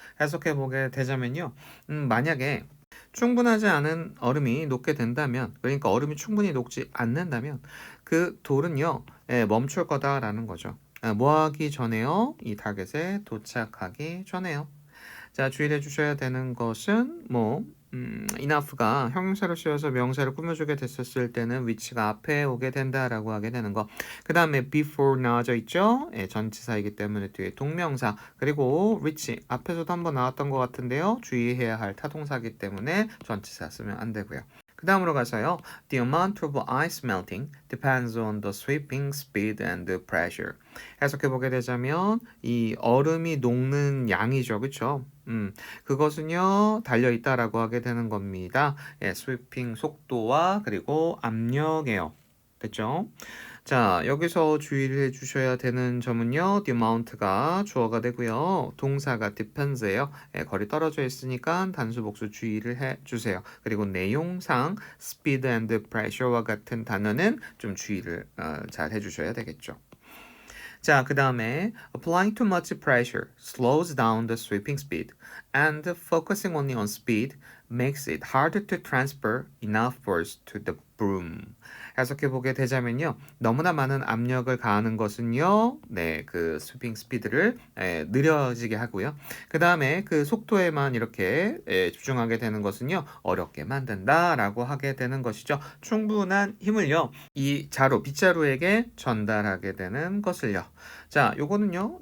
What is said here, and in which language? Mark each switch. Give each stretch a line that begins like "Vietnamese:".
Korean: 해석해 보게 되자면요. 만약에 충분하지 않은 얼음이 녹게 된다면, 그러니까 얼음이 충분히 녹지 않는다면 그 돌은요 멈출 거다라는 거죠. 뭐 하기 전에요? 이 타겟에 도착하기 전에요. 자, 주의를 해주셔야 되는 것은 enough가 형용사로 쓰여서 명사를 꾸며주게 됐었을 때는 위치가 앞에 오게 된다라고 하게 되는 거. 그 다음에 before 나와져 있죠? 전치사이기 때문에 뒤에 동명사. 그리고 reach 앞에서도 한번 나왔던 것 같은데요. 주의해야 할 타동사이기 때문에 전치사 쓰면 안 되고요. 그 다음으로 가서요.
English: The amount of ice melting depends on the sweeping speed and the pressure.
Korean: 해석해 보게 되자면 이 얼음이 녹는 양이죠. 그렇죠? 그것은요. 달려 있다라고 하게 되는 겁니다. 스위핑 속도와 그리고 압력이에요. 됐죠? 자, 여기서 주의를 해주셔야 되는 점은요. the amount가 주어가 되고요. 동사가 depends예요. 거리 떨어져 있으니까 단수 복수 주의를 해주세요. 그리고 내용상 speed and pressure와 같은 단어는 좀 주의를 잘 해주셔야 되겠죠. 자, 그 다음에
English: applying too much pressure slows down the sweeping speed and focusing only on speed makes it harder to transfer enough force to the broom.
Korean: 해석해 보게 되자면요. 너무나 많은 압력을 가하는 것은요. 네, 그 스위핑 스피드를 느려지게 하고요. 그 다음에 그 속도에만 이렇게 집중하게 되는 것은요. 어렵게 만든다라고 하게 되는 것이죠. 충분한 힘을요. 이 자루, 빗자루에게 전달하게 되는 것을요. 자, 요거는요.